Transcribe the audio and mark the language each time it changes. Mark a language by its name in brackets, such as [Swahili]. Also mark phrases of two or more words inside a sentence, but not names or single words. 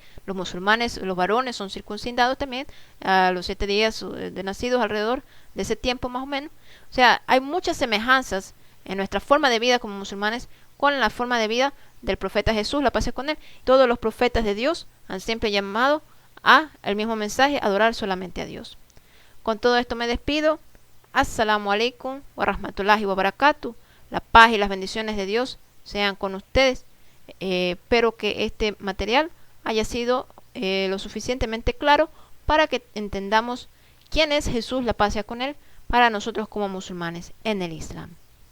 [Spanish] Los musulmanes, los varones son circuncidados también a los 7 días de nacidos, alrededor de ese tiempo más o menos. O sea, hay muchas semejanzas en nuestra forma de vida como musulmanes con la forma de vida del profeta Jesús, la paz con él. Todos los profetas de Dios han siempre llamado a el mismo mensaje, adorar solamente a Dios. Con todo esto me despido. [Arabic] السلام عليكم ورحمة الله وبركاته. [Spanish] La paz y las bendiciones de Dios sean con ustedes. Espero que este material haya sido lo suficientemente claro para que entendamos quién es Jesús, la paz sea con él, para nosotros como musulmanes en el Islam.